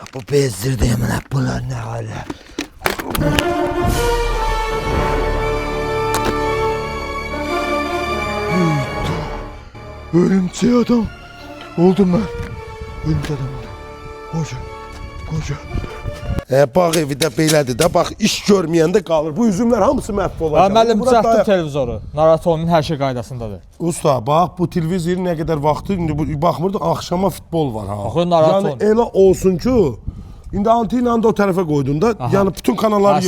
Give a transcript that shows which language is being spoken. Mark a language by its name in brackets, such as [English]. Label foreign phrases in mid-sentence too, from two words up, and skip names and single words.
[Turkish] bezdirdi hemen hep bunlar ne hale. Örümcek adam oldum ben. Örümcek adam oldum. Koca. [Azerbaijani] Bak evi de belədir də, bax iş görməyəndə qalır. Bu üzümlər hamısı məhv olacaq. Müəllim düzəltdim televizoru. Narahat olmayın, hər şey qaydasındadır. Usta, bax bu televizor nə qədər vaxtı, indi baxmırdıq, axşama futbol var ha. Axı narahat olmayın. Yəni elə olsun ki, indi antena da o tərəfə qoydun da, yəni bütün kanalları